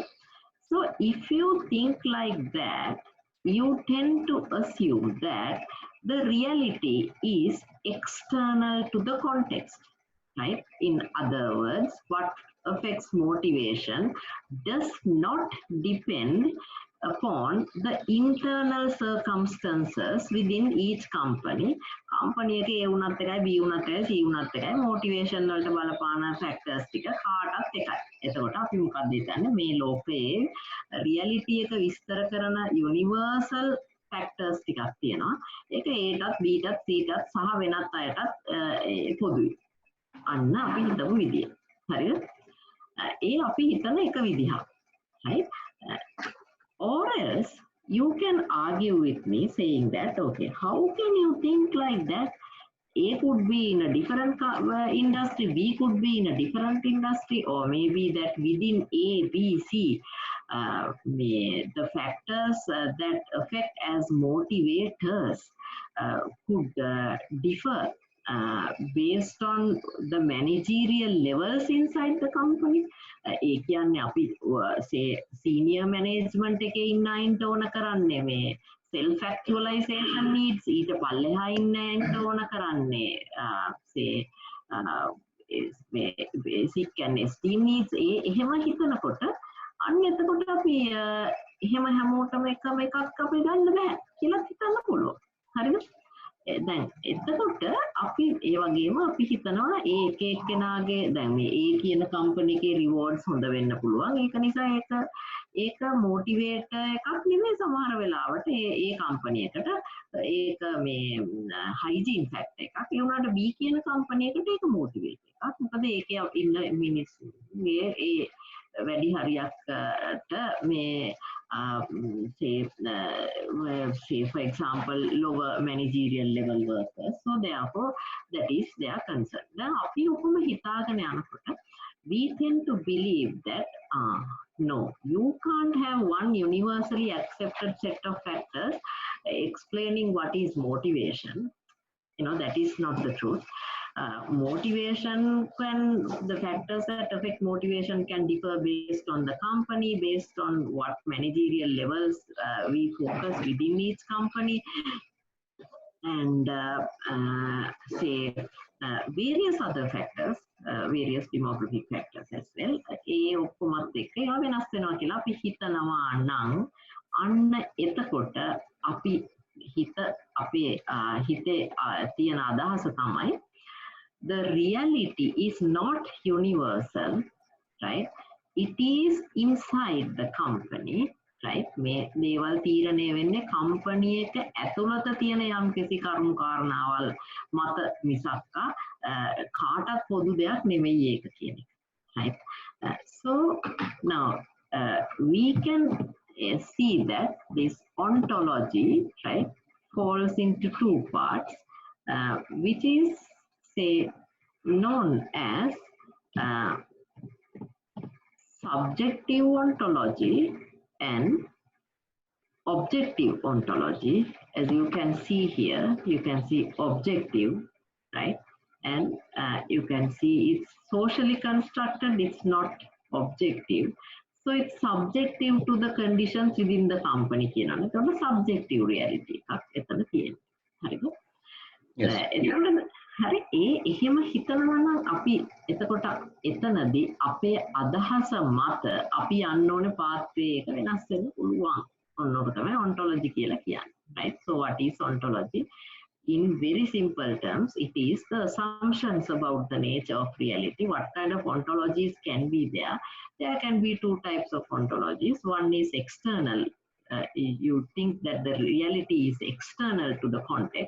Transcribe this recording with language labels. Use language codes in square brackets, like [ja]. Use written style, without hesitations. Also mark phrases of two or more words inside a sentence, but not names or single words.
[en] So if you think like that, you tend to assume that the reality is external to the context, right? In other words, what affects motivation does not depend upon the internal circumstances within each company. [si] Company එක A වුණත් එකයි B වුණත් එකයි C වුණත් එකයි motivation වලට බලපාන factors ටික කාටත් එකයි. එතකොට අපි මොකක්ද හිතන්නේ මේ ලෝකයේ reality එක විස්තර කරන [en] universal factors [si] ටිකක් තියෙනවා. ඒක Aටත් Bටත් Cටත් සහ වෙනත් අයටත් පොදුයි. අන්න අපි හිතමු විදිය. හරිද? ඒ අපි හිතන එක විදිහක්. [en] Right? Or else you can argue with me saying that, okay, how can you think like that? A could be in a different industry, B could be in a different industry, or maybe that within A, B, C, the factors that affect as motivators could differ based on the managerial levels inside the company. [si] ඒ කියන්නේ අපි [en] senior management [si] එකේ ඉන්න අයින්ට ඕන කරන්නේ මේ [en] self actualization needs [si] ඊට පල්ලෙහා ඉන්න අයින්ට ඕන කරන්නේ [en] say basic and esteem needs [si] එහෙම හිතනකොට අන්න එතකොට අපි එහෙම හැමෝටම එකම එකක් අපි ගන්න බෑ කියලා හිතන්න පුළුවන්. හරිද? දැන් එතකොට අපි ඒ වගේම අපි හිතනවා ඒ එක එක්කෙනාගේ දැන් මේ A කියන කම්පැනි එකේ rewards හොඳ වෙන්න පුළුවන්. ඒක නිසා ඒක motivator එකක් නෙමෙයි සමහර වෙලාවට ඒ කම්පැනි එකට ඒක මේ [en] hygiene factor [si] එකක්. ඒ වුණාට B කියන කම්පැනි එකට ඒක motivator එකක්. මොකද ඒකේ ඉන්න මිනිස්සුගේ ඒ වැඩි හරියක්ට මේ [en] say for example lower managerial level workers, so therefore that is their concern. Now [si] අපි ඔකම හිතාගෙන යනකොට [en] we tend to believe that no, you can't have one universally accepted set of factors explaining what is motivation. That is not the truth. Motivation the factors that affect motivation can differ based on the company, based on what managerial levels we focus within each company, and say various other factors, various demographic factors as well. [si] ඒ ඔක්කොමත් එක්ක ඒවා වෙනස් වෙනවා කියලා අපි හිතනවා නම් අන්න එතකොට අපි අපේ හිතේ තියෙන අදහස තමයි [en] the reality is not universal, right? It is inside the company, right? [si] මේ දේවල් තීරණය වෙන්නේ කම්පැනි එක ඇතුළත තියෙන යම්කිසි කරුණු කාරණාවල් මත මිසක් කාටත් පොදු දෙයක් නෙමෙයි ඒක කියන එක. [en] Right? So now we can see that this ontology, right, falls into two parts, which is, say, known as subjective ontology and objective ontology. As you can see here, you can see objective, right? And you can see it's socially constructed, it's not objective. So it's subjective to the conditions within the company. It's a subjective reality. Yes. [si] හරි එහෙම හිතනවා නම් අපි එතකොට එතනදී අපේ අදහස මත අපි යන්න ඕනේ pathway එක වෙනස් වෙන්න පුළුවන්. ඔන්නෝක තමයි ontology කියලා කියන්නේ. [en] Right? So what is ontology? In very simple terms, it is the assumptions about the nature of reality. What kind of ontologies can be there? There can be two types of ontologies. One is external. You think that the reality is external to the context.